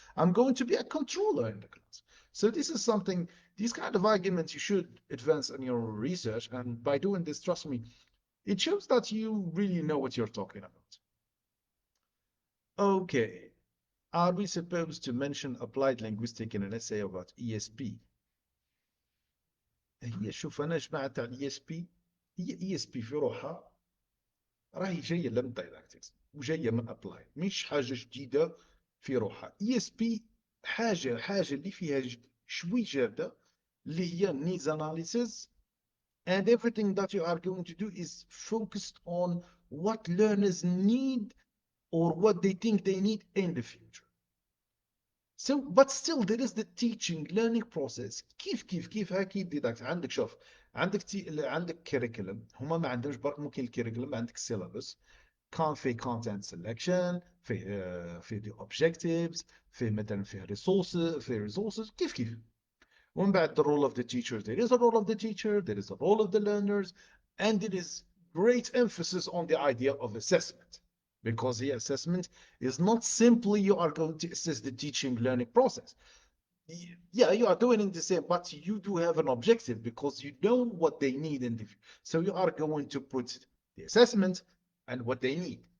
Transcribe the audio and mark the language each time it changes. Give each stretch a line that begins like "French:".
English: I'm going to be a controller in the class. So this is something, these kind of arguments you should advance in your research. And by doing this, trust me, it shows that you really know what you're talking about. Okay. Are we supposed to mention applied linguistics in an essay about ESP?
Arabic: هي شوف انا جماعه تاع الاي اس بي، هي اي اس بي في روحها راهي جايه من دايداكتكس وجايه من ابلاي، مش حاجه جديده في روحها.
English: E S P حاجه اللي فيها شوي جاده، اللي هي needs analysis, and everything that you are going to do is focused on what learners need or what they think they need in the future. So but still there is the teaching learning process.
Arabic: كيف هاكي ديداكت. عندك شوف، عندك كيريكولم، هما ما عندهمش برك ممكن الكيريكولم، عندك السيلابس كان في content selection، في the objectives، في مثلا في resources كيف.
English: ومن بعد the role of the teacher, there is a role of the teacher, there is a role of the learners, and there is great emphasis on the idea of assessment, because the assessment is not simply you are going to assess the teaching learning process, Yeah, you are doing the same, but you do have an objective because you know what they need in the, so you are going to put the assessment and what they need.